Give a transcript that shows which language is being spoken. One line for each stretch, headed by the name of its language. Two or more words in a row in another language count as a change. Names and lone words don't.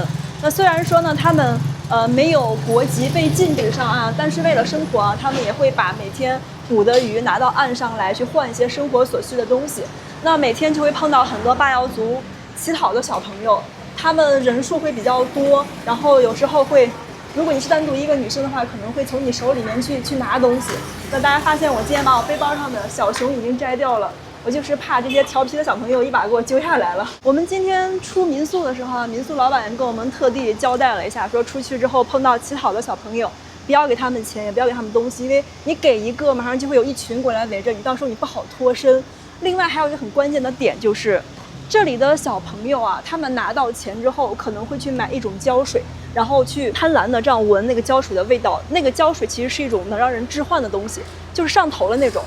Chinese: 那雖然說呢，他們沒有國籍被禁止上岸，但是為了生活啊，他們也會把每天捕的魚拿到岸上來，去換一些生活所需的東西。那每天就會碰到很多巴瑤族乞討的小朋友，他們人數會比較多，然後有時候會，如果你是單獨一個女生的話，可能會從你手裡面去拿東西。那大家發現我今天把我背包上的小熊已經摘掉了，我就是怕這些調皮的小朋友一把給我揪下來了。我們今天出民宿的時候，民宿老板跟我們特地交代了一下，說出去之後碰到乞討的小朋友，不要給他們錢，也不要給他們東西，因為你給一個，馬上就會有一群過來圍着你，到時候你不好脫身。另外還有一個很關鍵的點就是，這裡的小朋友啊，他們拿到錢之後可能會去買一種膠水，然後去貪婪的這樣聞那個膠水的味道。那個膠水其實是一種能讓人致幻的東西，就是上頭了那種。